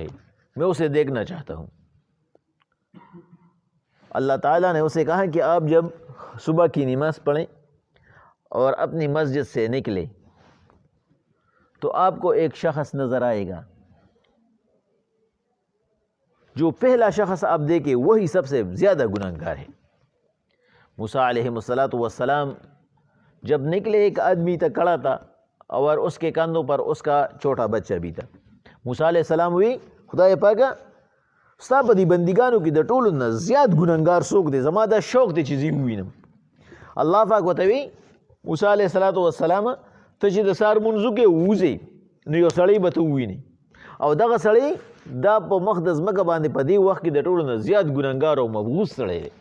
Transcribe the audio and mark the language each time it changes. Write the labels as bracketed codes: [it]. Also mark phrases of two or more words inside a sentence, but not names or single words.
[ur] میں اسے دیکھنا چاہتا ہوں. اللہ تعالیٰ نے اسے کہا کہ آپ جب صبح کی نماز پڑھیں اور اپنی مسجد سے نکلے تو آپ کو ایک شخص نظر آئے گا، جو پہلا شخص آپ دیکھیں وہی سب سے زیادہ گناہگار ہے. موسیٰ علیہ السلام جب نکلے ایک آدمی تک کھڑا تھا اور اس کے کندھوں پر اس کا چھوٹا بچہ بھی تھا. [ps] موسیٰ علیہ السلام ہوئی خدای پاکا ستا په دې بندګانو کې د ټولو نه زیات ګناهګار څوک دی؟ زما دا شوق دی چې زه ووینم. الله پاک ورته وی موسی علیه السلام ته چې د سهار لمونځو کې ووځې نو یو سړی به ته ووینې، او دغه سړی دا په مخ د ځمکه باندې په دې وخت کې د ټولو نه زیات ګناهګار او مبغوض سړی دی.